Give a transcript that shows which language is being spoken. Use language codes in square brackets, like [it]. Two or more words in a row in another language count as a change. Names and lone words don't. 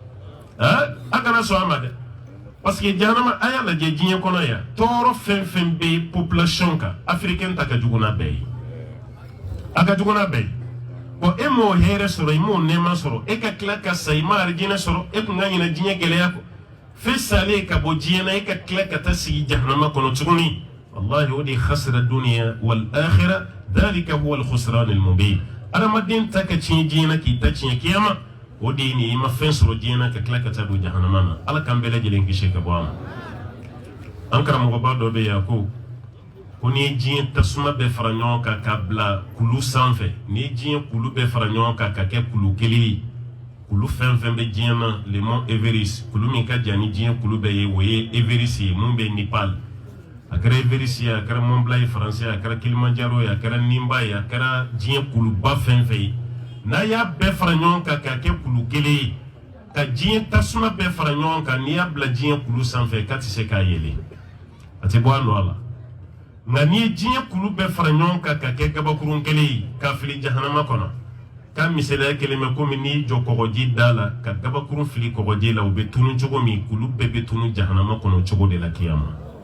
[bm] a kana sɔn a ma dɛ [fr] parce que [bm] jahannama a y'a lajɛ diɲɛ kɔnɔ yan tɔɔrɔ fɛn fɛn bɛ population kan afirikɛn ta ka jugu n'a bɛɛ ye a ka jugu n'a bɛɛ ye bon e m'o hɛrɛ sɔrɔ i m'o nɛɛma sɔrɔ e ka tila ka sa i ma arijinɛ sɔrɔ e kun ka ɲinɛ diɲɛ gɛlɛya kɔ fɛn salen ka bɔ diɲɛ na e ka tila ka taa sigi jahannama kɔnɔ tuguni wallahi o de [ar] خسر الدنيا والآخرة ذلك هو الخسران المبين [bm] adamaden ta ka tiɲɛ diɲɛ na k'i ta tiɲɛ kiyama o de ye nin i ma fɛn sɔrɔ diɲɛ na ka tila ka taa don jahannama na ala k'an bɛɛ lajɛlen kisi ka bɔ a ma an karamɔgɔba dɔ bɛ yan ko n'i ye diɲɛ tasuma bɛɛ fara ɲɔgɔn kan ka bila kulu sanfɛ n'i ye diɲɛ kulu bɛɛ fara ɲɔgɔn kan ka kɛ kulu kelen ye kulu fɛn fɛn bɛ diɲɛ na [fr] le mont [bm] Everest kulu min ka jan ni diɲɛ kulu bɛɛ ye o ye Everest ye mun bɛ Nepal a kɛra Everest ye a kɛra Mont Blanc ye Faransi a kɛra Kilimanjaro ye a kɛra Nimba ye a kɛra diɲɛ kuluba fɛn fɛn ye n'a y'a bɛɛ fara ɲɔgɔn kan k'a kɛ kulu kelen ye ka diɲɛ tasuma bɛɛ fara ɲɔgɔn kan n'i y'a bila diɲɛ kulu sanfɛ k'a tɛ se k'a yɛlɛ a tɛ bɔ a nɔ la nka n'i ye diɲɛ kulu bɛɛ fara ɲɔgɔn kan ka kɛ gabakurun kelen ye k'a fili jahanama kɔnɔ k'a misaliya kelen mɛ komi n'i jɔ kɔgɔji da la ka gabakurun fili kɔgɔji la u bɛ tunu cogo min kulu bɛɛ bɛ tunu jahanama kɔnɔ cogo de la kiyama